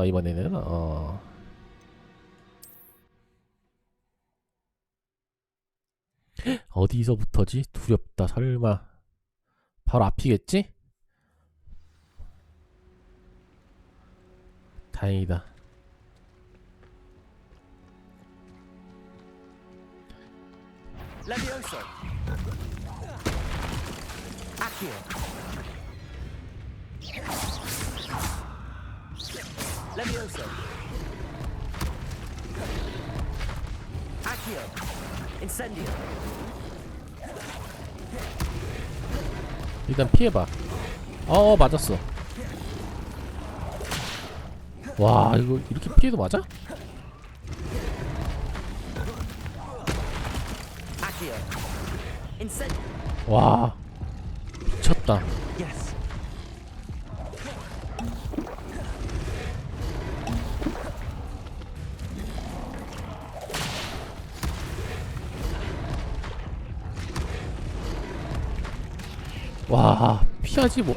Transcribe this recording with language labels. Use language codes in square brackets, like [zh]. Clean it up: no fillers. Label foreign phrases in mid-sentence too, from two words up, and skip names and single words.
[ko] 이번에는 어디서부터지? 두렵다. 설마 바로 앞이겠지? 다행이다. Levioso. Accio. Levioso. Accio. Incendio. 일단 피해봐. 맞았어. 와 이거 이렇게 피해도 맞아? Accio. Incendio. 와 미쳤다. Yes. 와 피하지 뭐.